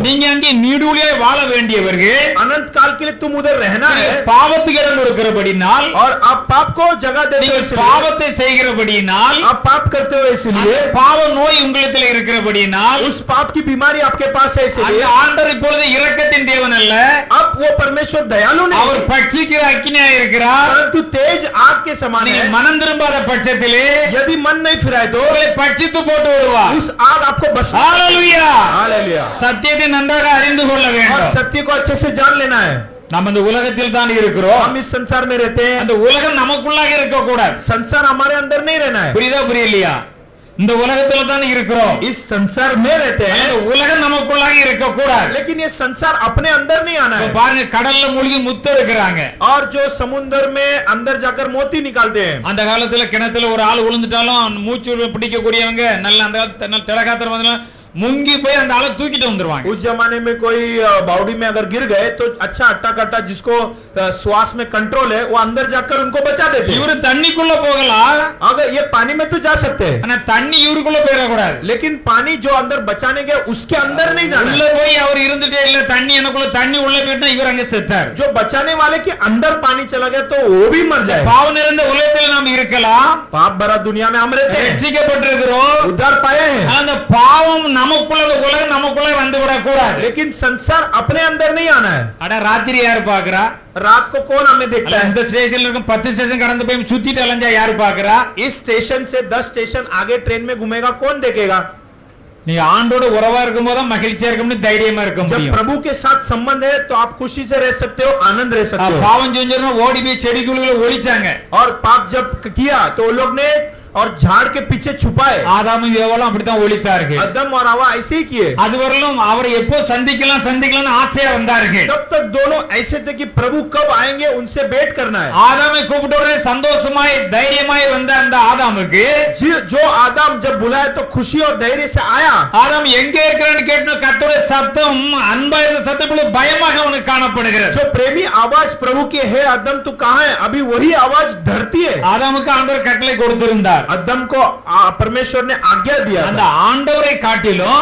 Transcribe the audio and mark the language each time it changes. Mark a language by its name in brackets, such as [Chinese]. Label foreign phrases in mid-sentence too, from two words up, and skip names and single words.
[Tamil] நீங்க அங்கே நீடூழியாய் வாழ வேண்டியவர்கள். [Hindi] अनंत काल के लिए तुम उधर रहना है, [Tamil] பாவத்துக்கு இடம் கொடுக்கிறபடினால், [Hindi] और आप पाप को जगह देते हो, [Tamil] நீங்கள் [Hindi] इसलिए [Tamil] பாவத்தை செய்கிறபடினால், [Hindi] आप पाप करते हो, इसलिए [Tamil] அந்த பாவ நோய் உங்களிடத்தில் இருக்கிறபடினால், [Hindi] उस पाप की बीमारी आपके पास है, [Tamil] அந்த [Hindi] इसलिए [Tamil] ஆண்டவர் இப்பொழுது இரக்கத்தின் தேவன் அல்ல, [Hindi] अब वो परमेश्वर दयालु नहीं, [Tamil] அவர் பட்சிக்கிற அக்கினியா இருக்கிறார். [Hindi] परंतु तेज आग के समान [Tamil] நீங்கள் [Hindi] है। [Tamil] மனம் திரும்பாத பட்சத்திலே [Hindi] यदि मन नहीं फिराए तो [Tamil] உங்களை பட்சித்து போட்டு விடுவார். [Hindi] उस आग आपको बस। [Tamil] ஹalleluya! [Hindi] हालेलुया। [Tamil] சத்தியத்தை நன்றாக அறிந்து கொள்ள [Hindi] और [Tamil] வேண்டும். [Hindi] सत्य को अच्छे से जान लेना है। [Tamil] நாம் இந்த உலகத்தில் தான் இருக்கிறோம். [Hindi] हम इस संसार में रहते हैं, [Tamil] அந்த உலகம் நமக்குள்ளாக இருக்க கூடாது. [Hindi] संसार हमारे अंदर नहीं रहना है। [Tamil] புரியுதா புரியலையா? இந்த உலகத்துல தான் இருக்கிறோம். [Hindi] इस संसार में रहते [Tamil] அந்த [Hindi] हैं, [Tamil] உலகம் நமக்குள்ளாக இருக்க கூடாது. [Hindi] लेकिन ये संसार अपने अंदर नहीं आना है। [Tamil] பாருங்க, கடல்ல மூழ்கி முத்து இருக்கிறாங்க. [Hindi] और जो समुद्र में अंदर जाकर मोती निकालते हैं, [Tamil] அந்த காலத்துல கிணத்துல ஒரு ஆள் விழுந்துட்டாலும் மூச்சு பிடிக்கக்கூடியவங்க நல்ல அந்த காலத்துல நல்ல திடகாத்திரம் வந்தாலும் முங்கி போய் அந்த ஆளை தூக்கிட்டு வந்துருவாங்க. [Hindi] उस जमाने में कोई बाउडी में अगर गिर गए तो अच्छा अट्टा कट्टा जिसको श्वास में कंट्रोल है वो अंदर जाकर उनको बचा देते हैं। [Tamil] இவரு தண்ணிக்குள்ள போகலாம், [Hindi] अगर ये पानी में तो जा सकते हैं, [Tamil] ஆனா தண்ணி இவருக்குள்ள போயிடக்கூடாது. [Hindi] लेकिन पानी जो अंदर बचाने गया उसके अंदर नहीं जाना [Tamil] உள்ள [Hindi] है। [Tamil] போய் அவர் இருந்துட்டே இல்ல தண்ணி எனக்குள்ள தண்ணி உள்ள போயிட்டா இவர் அங்க செத்தார். [Hindi] जो बचाने वाले के अंदर पानी चला गया तो वो भी मर जाए। [Tamil] பாவ நிறைந்த உலகத்தில் நாம் இருக்கலாம், [Hindi] पाप भरा दुनिया में हम रहते हैं, [Tamil] ரட்சிக்கப்பட்டிருக்கிறோம், [Hindi] उद्धार पाए हैं, [Tamil] அந்த பாவம் நமக்குள்ள அந்த உலகம் நமக்குள்ள வந்து விடக் கூடாது. [Hindi] लेकिन संसार अपने अंदर नहीं आना है। [Tamil] அட ராத்திரி யாரு பாக்குறா? [Hindi] रात को कौन हमें देखता है? [Tamil] இந்த ஸ்டேஷன்ல இருக்கும் 10 ஸ்டேஷன் கடந்து போய் சுத்திட்டு அலைஞ்சா யாரு பாக்குறா? [Hindi] इस स्टेशन से 10 स्टेशन आगे ट्रेन में घूमेगा कौन देखेगा? [Tamil] நீங்க ஆண்டோட உறவா இருக்கும்போது மகிழ்ச்சியா இருக்கும்னு தைரியமா இருக்க [Hindi] जब [Tamil] முடியும். [Hindi] प्रभु के साथ संबंध है तो आप खुशी से रह सकते हो, आनंद रह सकते हो। [Tamil] பாவம் செஞ்சவங்க ஓடி போய் செடிக்குள்ள ஒளிச்சாங்க. [Hindi] और पाप जब किया तो वो लोग ने और झाड़ के पीछे छुपाए। [Tamil] ஆதாமும் ஏவாளும் அப்படித்தான் ஒளித்தார்கள். [Hindi] अदम और हवा ऐसे ही किए। [Tamil] அதுவரையிலும் அவரை எப்போ சந்திக்கலாம்னு ஆசையா வந்தார்கள். [Hindi] तब तक दोनों ऐसे थे कि प्रभु कब आएंगे उनसे भेंट करना है। [Tamil] ஆதாமை கூப்பிட்ட உடனே சந்தோஷமாய் தைரியமாய் வந்த அந்த ஆதாமுக்கு [Hindi] जो आदम जब बुलाया तो खुशी और धैर्य से आया। [Tamil] ஆதாம் எங்க இருக்கிறான்னு கேட்டு கர்த்தருடைய சத்தம் அன்பா இருந்த சத்தம் போல பயமாக அவனுக்கு காணப்படுகிறது. [Hindi] जो प्रेमी आवाज प्रभु की है, अदम तू कहाँ है? अभी वही आवाज डरती है। [Tamil] ஆதாமுக்கு ஆண்டவர் கட்டளை கொடுத்திருந்தார். [Hindi] अदम को परमेश्वर ने आज्ञा दिया [Tamil] அந்த [Hindi] था। [Tamil] ஆண்டவரை காட்டிலும்